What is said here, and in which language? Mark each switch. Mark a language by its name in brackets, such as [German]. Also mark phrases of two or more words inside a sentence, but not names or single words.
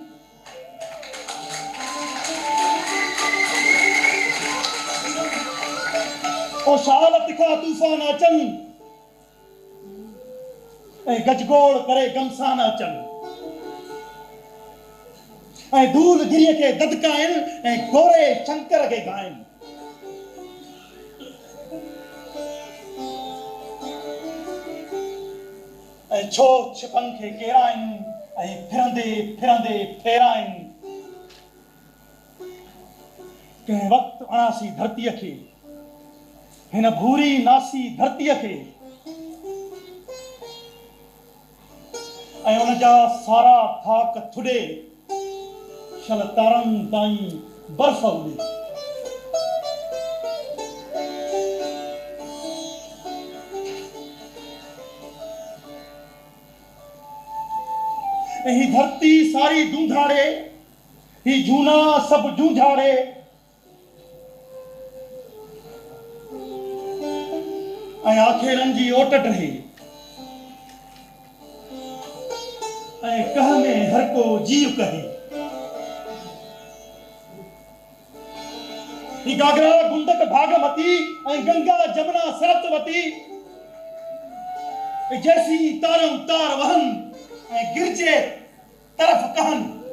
[Sindhi] ओ शाल तिखा तूफ़ान अचनि ऐं गजगोड़ करे गमसान अचनि ऐं धूल गिरीअ खे ददकाइनि ऐं गोरे शंकर खे गाइनि ऐं छो छिपनि खे केराइनि ऐं फिरंदे फिरंदे फेराइनि कंहिं वक़्तु अणासी धरतीअ खे हिन भूरी नासी धरतीअ खे ऐं उन जा सारा थाक थुॾे शल तारनि ताईं बर्फ़ उॾे ऐं ही धरती सारी जूझाड़े ही जूना सभु जूझाड़े ऐं आखेरनि जी ओट डहे ऐं कह में हर को जीव कहे ही घाघरा गुंडक भागमती ऐं गंगा जमुना सरस्वती जैसी तारों तार वहन ऐं गिरजे तरफ कहन